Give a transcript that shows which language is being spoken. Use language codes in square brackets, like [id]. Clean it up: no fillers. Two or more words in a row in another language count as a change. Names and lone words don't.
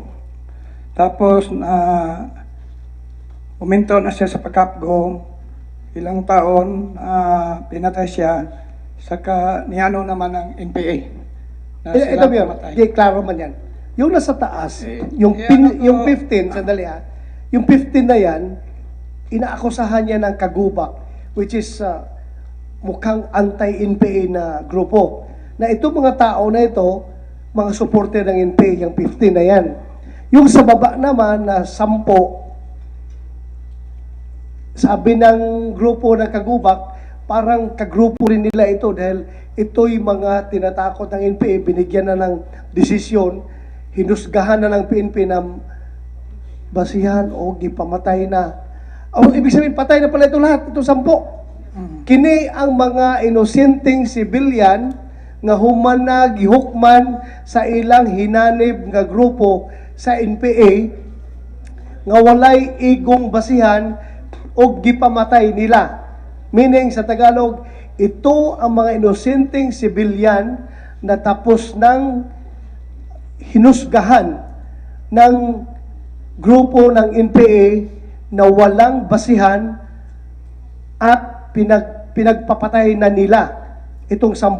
[tl] Tapos uminto na siya sa pag-capgo, ilang taon, pinatay siya, saka niano naman ng NPA. Ito, Mayor, klaro man yan. Yung nasa taas, yung 15, sandali yung 15 na yan, inaakusahan niya ng kagubak, [en] which is [tl] mukhang anti-NPA na grupo. Na itong mga tao na ito, mga supporter ng NPA, yung 15 na yan. Yung sa baba naman na 10, sabi ng grupo ng kagubak, parang kagrupo rin nila ito dahil ito'y mga tinatakot ng NPA, binigyan na ng desisyon, hinusgahan na ng PNP na basihan [ceb] o gipamatay na. [tl] Ibig sabihin, patay na pala ito lahat, ito 10. [ceb] Kini ang mga inosenteng sibilyan nga human na gihukman sa ilang hinanib nga grupo sa NPA nga walay igong basihan o gipamatay nila. [tl] Meaning sa Tagalog, ito ang mga inosenteng sibilyan na tapos ng hinusgahan ng grupo ng NPA na walang basihan at pinagpapatay na nila itong 10.